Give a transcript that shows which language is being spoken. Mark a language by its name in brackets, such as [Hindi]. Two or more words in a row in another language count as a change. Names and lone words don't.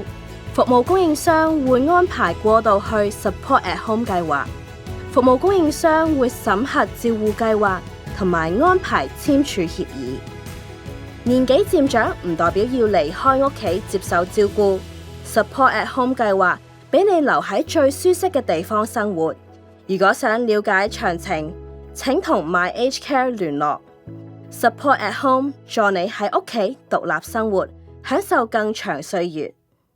[Cantonese] 服務供應商會安排過渡去 Support at Home 計劃。服務供應商會審核照護計劃同埋安排簽署協議。年紀漸長唔代表要離開屋企接受照顧。Support at Home 計劃俾你留喺最舒適嘅地方生活。如果想了解詳情，請同 My Aged Care 聯絡。Support at Home 助你喺屋企獨立生活，享受更長歲月。